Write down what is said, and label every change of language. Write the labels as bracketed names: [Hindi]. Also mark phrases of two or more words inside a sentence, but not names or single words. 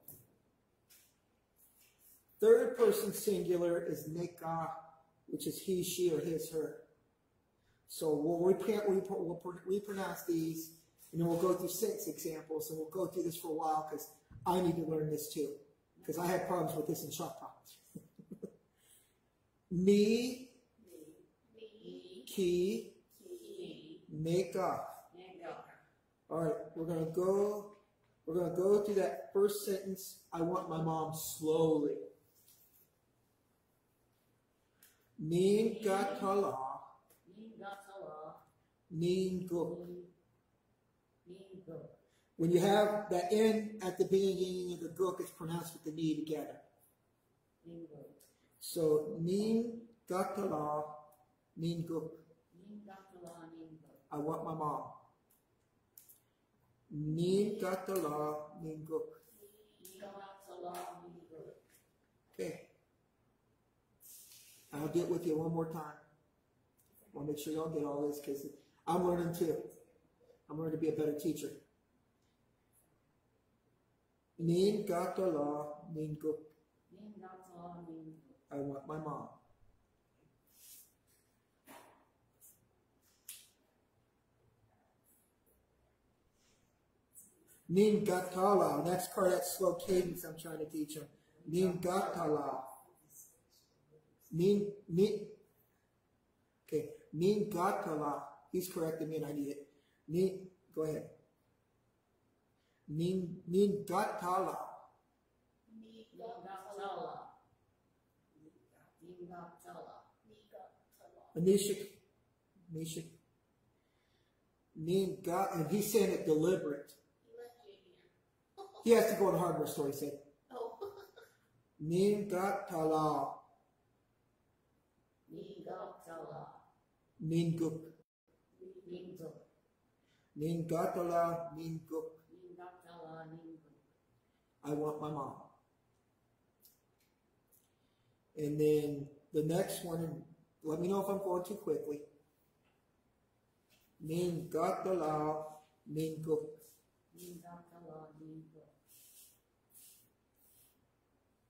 [English] Third person singular is neka, which is he, she, or his, her. So we'll repronounce these, and then we'll go through sentence examples, and we'll go through this for a while because I need to learn this too, because I had problems with this in Choctaw. [Delaware] Ni, ki, neka. [English] All right, we're gonna go through that first sentence. I want my mom slowly. [Delaware] Nin gatala. Nin go. [English] When you have that N at the beginning of the gook, it's pronounced with the ni together. [Delaware] So nin gatala, nin gook. [English] I want my mom. [Delaware] Nin gatala, nin gook. [English] Okay. I'll do it with you one more time. I want to make sure y'all get all this because I'm learning too. I'm learning to be a better teacher. [Delaware] Nin gatala, nin gook. [English] I want my mom. [Delaware] Nin gatala, [English] that's part of that slow cadence I'm trying to teach him. [Delaware] Nin gatala. Okay, nin gatala. [English] He's correcting me and I need it. Go ahead. [Delaware] Nin gatala. Nishik. Nin gat, [English] and he's saying it deliberate. He has to go on the hardware store, he said. Oh. [Delaware] Nin gatala. Nin guk. Nin gatala, nin guk. [English] I want my mom. And then the next one, let me know if I'm going too quickly. [Delaware] Nin gatala, nin guk.